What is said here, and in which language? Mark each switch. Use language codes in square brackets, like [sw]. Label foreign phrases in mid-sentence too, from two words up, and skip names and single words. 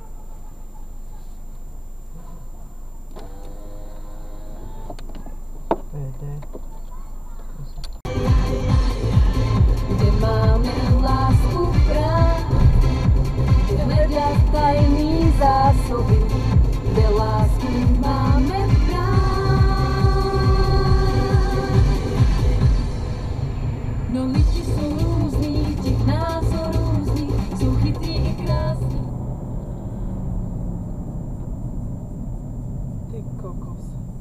[sk] Kde máme lásku práv, kde hľadať tajný zásoby, kde lásku máme práv. [cs] No lidi sú různí, těch názor různý, sú chytrí i krásní. Ty kokos.